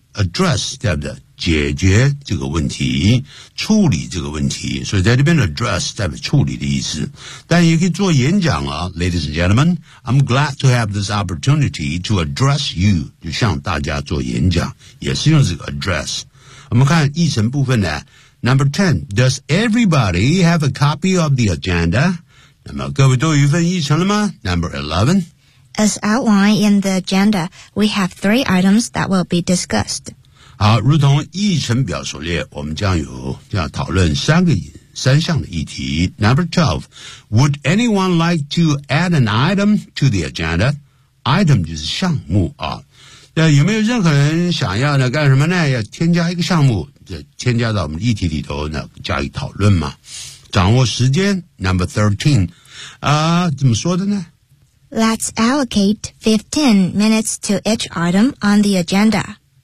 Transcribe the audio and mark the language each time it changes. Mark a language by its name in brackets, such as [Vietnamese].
[Chinese] Address 对不对？解决这个问题处理这个问题所以在这边 address 代表处理的意思但也可以做演讲啊 Ladies and gentlemen I'm glad to have this opportunity to address you 就向大家做演讲也是用这个 address 我们看议程部分呢 Number 10 Does everybody have a copy of the agenda? 那么各位都有一份议程了吗 Number 11 [English] As outlined in the agenda we have three items that will be discussed [Chinese] 好如同议程表所列我们将有将讨论三项的议题。 [English] Number 12, would anyone like to add an item to the agenda? [Chinese] Item 就是项目啊。那有没有任何人想要呢干什么呢要添加一个项目添加到我们议题里头呢加以讨论嘛。掌握时间 , Number 13, 啊怎么说的呢 [English] ?Let's allocate 15 minutes to each item on the agenda.